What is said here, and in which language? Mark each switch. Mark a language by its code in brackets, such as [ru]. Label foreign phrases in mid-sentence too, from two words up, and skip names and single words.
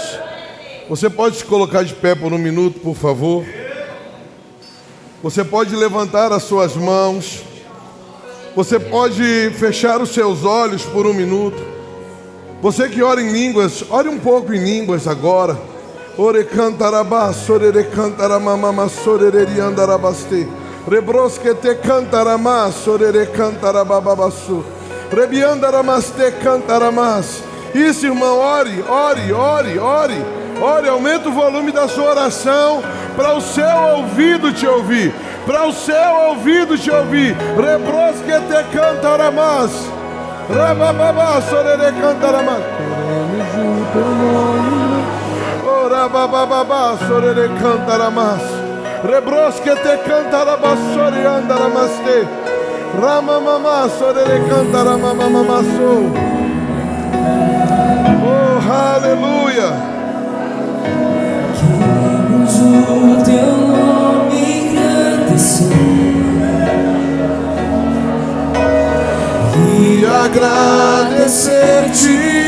[pt] Você pode se colocar de pé por um minuto, por favor? Você pode levantar as suas mãos. Você pode fechar os seus olhos por um minuto. Você que ora em línguas, ore um pouco em línguas agora. Ore cantarabá, sorere cantaramamama, sorere andarabaste. Rebroske te cantaramá, sorere cantarabababassu. Rebiandaramaste cantaramás. Isso, irmão, ore, aumenta o volume da sua oração para o seu ouvido te ouvir, Rebroske te cantaramás, rabababá, sorere cantaramás, rabababá, sorere cantaramás, rebroske te cantarabás, sorere andaramaste, ramamamá, sorere cantaramamamassou. Aleluia. Queremos o teu nome engrandecer e agradecer-te.